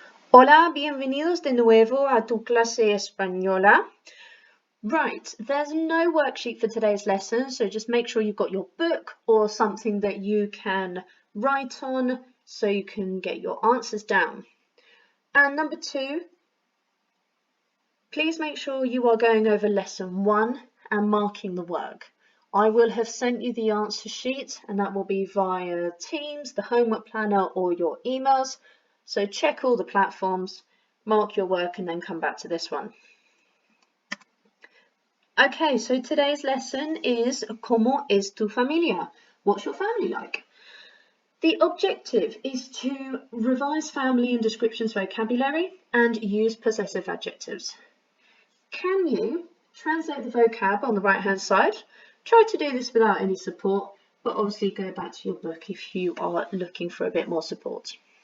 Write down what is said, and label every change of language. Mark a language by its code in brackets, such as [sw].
[es] Hola, bienvenidos de nuevo a tu clase española. [en] Right, there's no worksheet for today's lesson, so just make sure you've got your book or something that you can write on so you can get your answers down. And number 2, please make sure you are going over lesson 1 and marking the work. I will have sent you the answer sheet, and that will be via Teams, the homework planner, or your emails. So check all the platforms, mark your work, and then come back to this one. Okay, so today's lesson is [es] ¿Cómo es tu familia? [en] What's your family like? The objective is to revise family and descriptions vocabulary and use possessive adjectives. Can you translate the vocab on the right hand side? Try to do this without any support, but obviously go back to your book if you are looking for a bit more support.